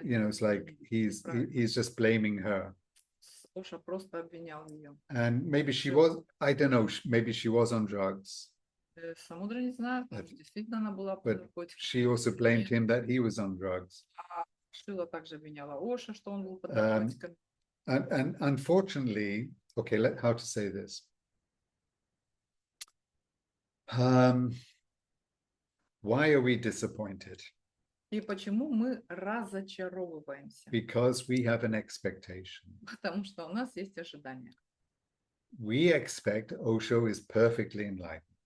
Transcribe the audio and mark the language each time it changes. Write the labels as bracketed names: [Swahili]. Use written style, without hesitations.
[English] You know, it's like he's just blaming her. [Russian] Оша просто обвинял ее. [English] And maybe she was, I don't know, maybe she was on drugs. [Russian] Самудро не знает, может, действительно она была под [English] But [Russian] наркотиками. [English] she also blamed him that he was on drugs. [Russian] Шила также обвиняла Оша, что он был под наркотиками. [English] And unfortunately, okay, how to say this? Why are we disappointed? [Russian] И почему мы разочаровываемся? [English] Because we have an expectation. [Russian] Потому что у нас есть ожидания. [English] We expect Osho is perfectly enlightened.